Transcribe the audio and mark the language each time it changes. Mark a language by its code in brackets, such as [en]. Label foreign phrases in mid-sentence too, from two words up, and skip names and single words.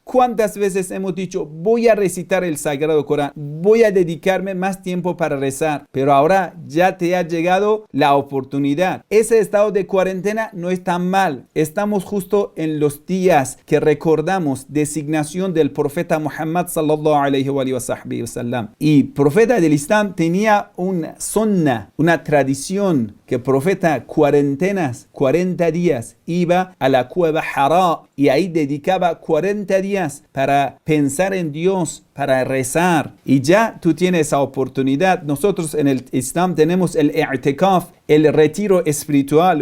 [es] ¿Cuántas veces hemos dicho, voy a recitar el Sagrado Corán, voy a dedicarme más tiempo para rezar? Pero ahora ya te ha llegado la oportunidad. Ese estado de cuarentena no es tan mal. Estamos justo en los días que recordamos designación del profeta Muhammad [ar] صلى الله عليه وسلم. [es] Y profeta del Islam tenía una sunnah, una tradición, que el profeta 40 días iba a la cueva Hara y ahí dedicaba 40 días para pensar en Dios, para rezar. Y ya tú tienes esa oportunidad. Nosotros en el Islam tenemos el i'tikaf, el retiro espiritual.